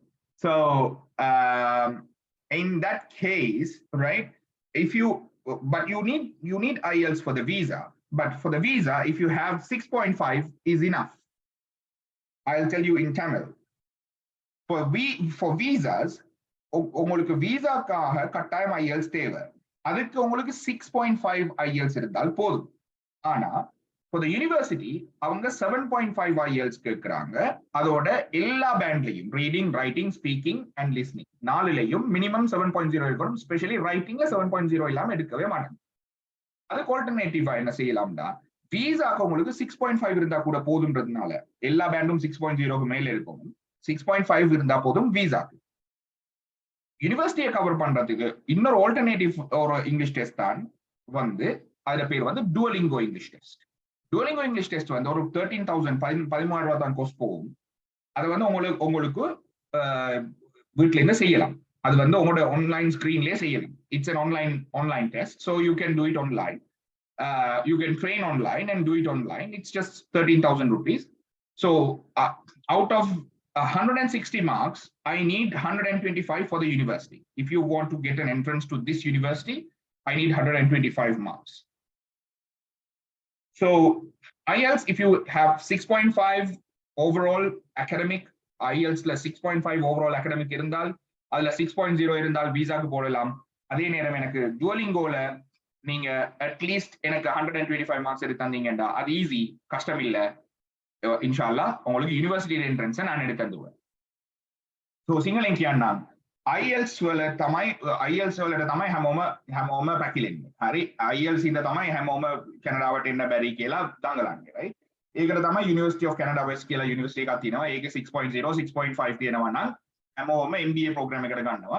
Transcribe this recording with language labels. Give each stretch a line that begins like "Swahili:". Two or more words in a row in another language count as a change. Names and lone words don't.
English: So in that case, right? But you need IELTS for the visa. But for the visa, if you have 6.5 is enough. I'll tell you in Tamil. For visas,
Tamil: உங்களுக்கு விசாக்காக கட்டாயம் IELTS தேவை. அதுக்கு உங்களுக்கு 6.5 IELTS இருந்தால் போதும். ஆனா
English: for the university
Tamil: அவங்க 7.5 IELTS கேக்குறாங்க. அதோட எல்லா பேண்ட்லயும்
English: reading, writing, speaking and listening
Tamil: நாலுலயும் மினிமம் 7.0 இருக்கணும். ஸ்பெஷலி ரைட்டிங்ல 7.0 இல்லாம எடுக்கவே மாட்டாங்க. அதுக்கு ஆல்டர்னேட்டிவா என்ன செய்யலாம்டா, விசாக்கு உங்களுக்கு 6.5 இருந்தா கூட போதும்ன்றதுனால எல்லா பேண்டும் 6.0க்கு மேல இருக்கும். 6.5 இருந்தா போதும் விசாக்கு. யூனிவர்சிட்டியை கவர் பண்றதுக்கு இன்னொரு ஆல்டர்னேட்டிவ் ஒரு
English: English test
Tamil: தான் வந்து அதுல பேர் வந்து டுவலிங்கோ இங்கிலீஷ் டெஸ்ட். டுவலிங்கோ இங்கிலீஷ் டெஸ்ட் வந்து ஒரு 13,000 13,000 தான் கோர்ஸ் போகும். அதை வந்து உங்களுக்கு வீட்டுல இருந்து செய்யலாம். அது வந்து உங்களோட
English: online screenலயே
Tamil: செய்யலாம்.
English: இட்ஸ் an online test, so you can do it online. You can train online and do it online. It's just 13,000 rupees. So out of 160 marks, I need 125 for the university. If you want to get an entrance to this university, I need 125 marks. So IELTS, if you have 6.5 overall academic, IELTS plus 6.5 overall academic
Tamil: இருந்தால், அதுல 6.0 இருந்தால் விசா கு போடலாம். அதே நேரம் எனக்கு டுவலிங்கோல நீங்க அட்லீஸ்ட் எனக்கு 125 மார்க்ஸ் எடுத்தீங்கன்னா அது ஈஸி, கஷ்டம் இல்ல. ඉන්ෂාල්ලා உங்களுக்கு
English: university entrance
Tamil: நான் எடுத்து தந்துவேன்.
Sinhala: So සිංහලෙන් කියන්නම් IELTS වල තමයි හැමෝම පැකිලෙන්නේ. හරි, IELTS ඉඳ තමයි හැමෝම කැනඩාවට එන්න බැරි කියලා දඟලන්නේ, right? ඒකට තමයි University of Canada West කියලා යුනිවර්සිටි එකක් තියෙනවා. ඒකේ 6.0 6.5 තියෙනවා නම් හැමෝම
English: MBA program
Sinhala: එකට ගන්නවා.